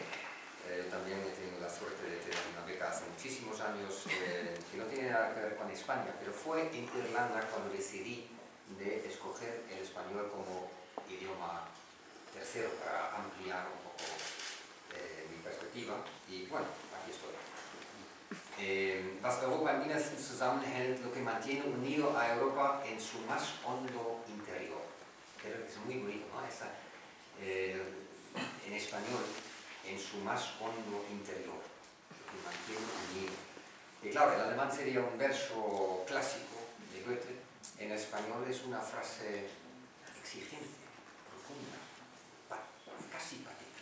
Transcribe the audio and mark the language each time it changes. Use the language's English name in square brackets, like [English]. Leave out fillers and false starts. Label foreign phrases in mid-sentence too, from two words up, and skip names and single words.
[Spanish] También he tenido la suerte de tener una beca hace muchísimos años que no tiene nada que ver con España, pero fue en Irlanda cuando decidí de escoger el español como idioma tercero para ampliar un poco mi perspectiva. Y bueno, aquí estoy. [German] Was Europa im Innersten zusammenhält, [Spanish] lo que mantiene unido a Europa en su más hondo interior. Creo que es muy bonito, ¿no? En español, en su más hondo interior, lo que mantiene unido. Y claro, el alemán sería un verso clásico de Goethe, en español es una frase exigente, profunda, casi patética.